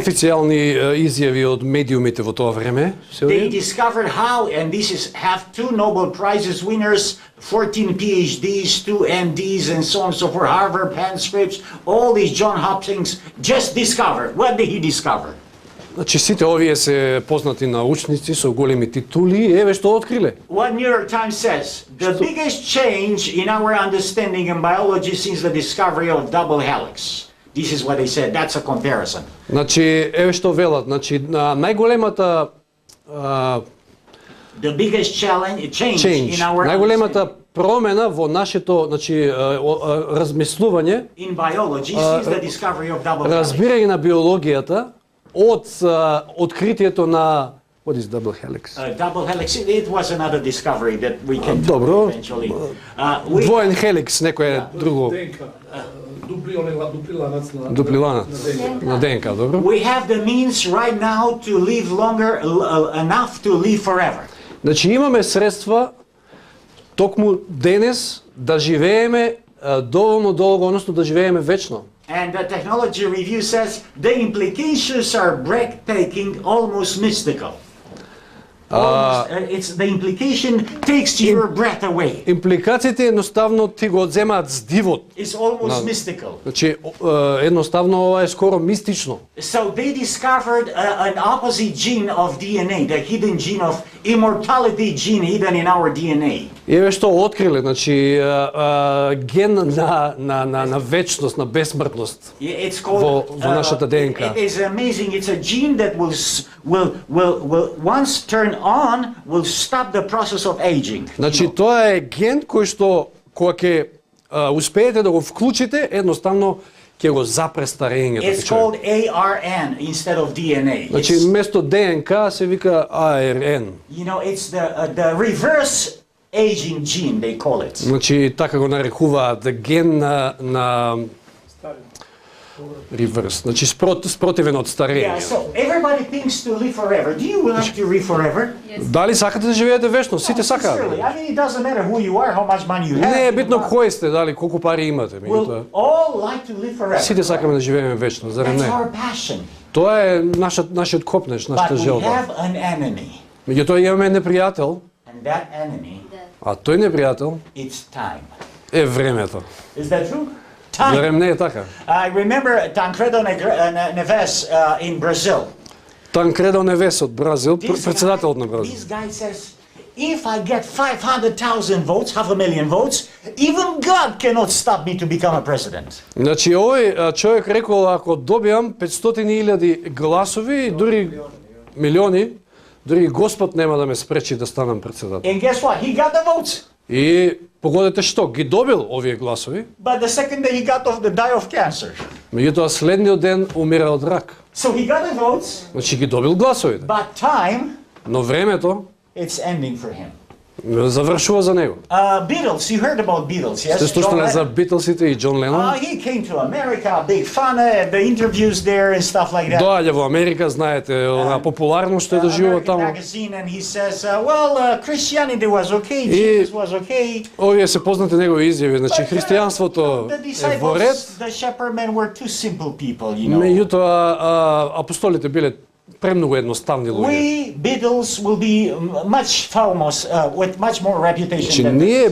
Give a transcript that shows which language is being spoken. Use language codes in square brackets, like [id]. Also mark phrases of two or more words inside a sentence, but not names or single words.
[mk] официјални изјави од медиумите во тоа време. [en] They discovered how, and this is have 2 Nobel Prizes winners, 14 PhDs, 2 MDs, and so on and so forth, Harvard transcripts, all these John Hopkins just discovered. What did he discover? [mk] Значи сите овие се познати научници со големи титули и еве што откриле. [en] What New York Times says, the biggest change in our understanding in biology since the discovery of double helix. This is what they said. That's a comparison. [mk] Значи еве што велат, значи најголемата [en] The biggest change change, in our [mk] најголемата промена во нашето, значи размислување, [en] in biology since the discovery of double helix. [mk] разбирање на биологијата од откритието на [en] what is double helix? Double helix. It was another discovery that we can do [mk] Добро. [en] eventually. [mk] Двоен хеликс, некое друго. Дуплиланат на ДНК, добро? [en] We have the means right now to live longer, enough to live forever. [mk] Значи имаме средства токму денес да живееме доволно долго, односно да живееме вечно. [en] And the Technology Review says the implications are breathtaking, almost mystical. It's the implication takes your breath away. [mk] Импликациите едноставно ти го одземаат здивот. [en] It's almost mystical. [mk] Значи едноставно ова е скоро мистично. [en] So they discovered an opposite gene of DNA, the hidden gene of immortality gene hidden in our DNA. [mk] И еве што откриле, значи ген на вечност, на безсмртност. [en] It's called [mk] во нашата ДНК. [en] It is amazing. It's a gene that will once turn on will stop the process of aging. [mk] Значи тоа е ген кој што кога ќе успеете да го вклучите, едноставно ќе го запре старењето. [en] It's called ARN instead of DNA. [mk] Значи место ДНК се вика ARN. [en] You know, it's the reverse aging gene they call it. [mk] Значи така го нарекуваат ген на reverse, значи спротивен од [en] Yeah, [mk] старење. [en] so everybody thinks to live forever. Do you like to live forever? [mk] Дали сакате да живеете вечно? Сите сакаат. [en] Sincerely, I mean, it doesn't matter who you are, how much money you have. [mk] Не е битно кој сте, дали колку пари имате, меѓутоа. [en] We'll all like to live forever. [mk] Сите сакаме да живееме вечно, зарем [en] That's [mk] не? [en] our passion. [mk] Тоа е нашиот копнеж, [en] But [mk] нашата [en] we [mk] желба. [en] have an enemy. [mk] Меѓутоа имаме непријател [en] And that enemy [mk] А тој непријател [en] It's time. [mk] е времето. [en] Is that true? Time. [mk] Зарем не е така? [en] I remember Tancredo Neves in Brazil. [mk] Танкредо Невес од Бразил, председателот на Бразил. [en] This guy says, if I get 500,000 votes, 500,000 votes, even God cannot stop me to become a president. [mk] Значи овој човек рекол ако добиам 500,000 гласови, дури милиони, дури Господ нема да ме спречи да станам председател. [en] And guess what? He got the votes. [mk] И погодете што, ги добил овие гласови, [en] But the second day he got to die of cancer. [mk] меѓутоа следниот ден умира од рак. [en] So he got the votes, [mk] Значи ги добил гласовите, [en] but time, [mk] но времето [en] it's ending for him. [mk] завршува за него. [en] Beatles, you heard about Beatles, yes? [mk] Сте [en] John [mk] слушнале за [en] Lennon. [mk] Битлсите и Џон Ленон? [en] He came to America, big fun, the interviews there and stuff like that. [mk] Доаѓа во Америка, знаете, она популарност што е доживува [en] American [mk] таму. [en] magazine, and he says, Christianity was okay, [mk] И- [en] Jesus was okay. [mk] Овие се познати негови изјави, значи христијанството [en] The [mk] е во ред, [en] disciples, the shepherd men were too simple people, you know. [mk] меѓутоа апостолите биле премногу едноставни луѓе. [en] We Beatles will be much famous with much more reputation [mk] Значи [en] than the [mk] ние